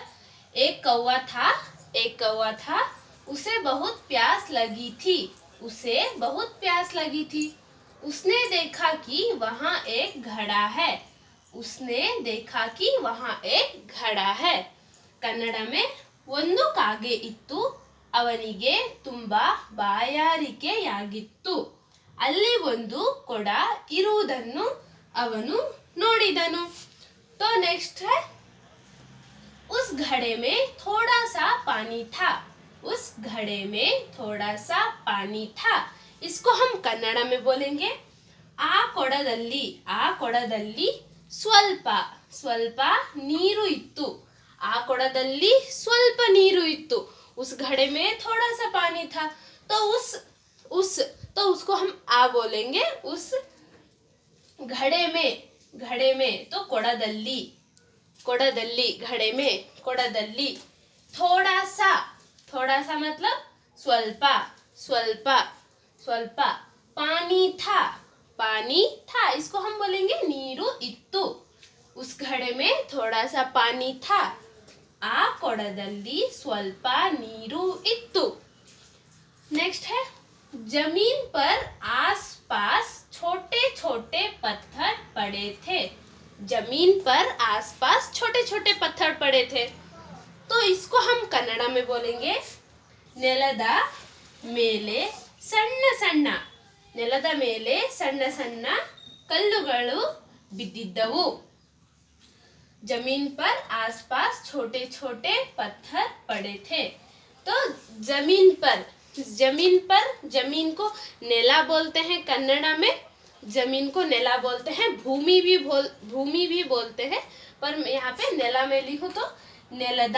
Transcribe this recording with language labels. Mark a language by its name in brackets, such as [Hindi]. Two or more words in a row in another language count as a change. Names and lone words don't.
[Hindi] एक कौवा था, एक कौवा था, उसे बहुत प्यास लगी थी, उसे बहुत प्यास लगी थी। उसने देखा कि वहाँ एक घड़ा है, उसने देखा कि वहाँ एक घड़ा है। कन्नड़ में [Kannada] ಒಂದು ಕಾಗೆ ಇತ್ತು, ಅವನಿಗೆ ತುಂಬಾ ಬಾಯಾರಿಕೆಯಾಗಿತ್ತು, ಅಲ್ಲಿ ಒಂದು ಕೊಡ ಇರುವುದನ್ನು ಅವನು ನೋಡಿದನು। [Hindi] तो नेक्स्ट है उस घड़े में थोड़ा सा पानी था, उस घड़े में थोड़ा सा पानी था। इसको हम कन्नड़ में बोलेंगे [Kannada] ಆ ಕೊಡದಲ್ಲಿ, ಆ ಕೊಡದಲ್ಲಿ ಸ್ವಲ್ಪ ಸ್ವಲ್ಪ ನೀರು ಇತ್ತು, ಆ ಕೊಡದಲ್ಲಿ ಸ್ವಲ್ಪ ನೀರು ಇತ್ತು। [Hindi] उस घड़े में थोड़ा सा पानी था, तो तो उसको हम आ बोलेंगे। उस घड़े में तो [Kannada] ಕೊಡದಲ್ಲಿ, ಕೊಡದಲ್ಲಿ [Hindi] घड़े में, ಕೊಡದಲ್ಲಿ थोड़ा सा, थोड़ा सा मतलब [Kannada] ಸ್ವಲ್ಪ ಸ್ವಲ್ಪ ಸ್ವಲ್ಪ [Hindi] पानी था, पानी था, इसको हम बोलेंगे [Kannada] ನೀರು ಇತ್ತು। [Hindi] उस घड़े में थोड़ा सा पानी था, [Kannada] ಆ ಕೊಡದಲ್ಲಿ ಸ್ವಲ್ಪ ನೀರು ಇತ್ತು। [Hindi] नेक्स्ट है जमीन पर आसपास छोटे छोटे पत्थर पड़े थे, जमीन पर आसपास छोटे छोटे पत्थर पड़े थे। तो इसको हम कन्नड़ में बोलेंगे [Kannada] ನೆಲದ ಮೇಲೆ ಸಣ್ಣ ಸಣ್ಣ, ನೆಲದ ಮೇಲೆ ಸಣ್ಣ ಸಣ್ಣ ಕಲ್ಲುಗಳು ಬಿದ್ದಿದ್ದವು। [Hindi] जमीन पर आसपास छोटे छोटे पत्थर पड़े थे। तो जमीन पर, जमीन पर, जमीन को नेला बोलते हैं कन्नड़ में, जमीन को नेला बोलते हैं। भूमि भी बोलते हैं, पर यहाँ पे नेला में लिखूं तो नेलदा।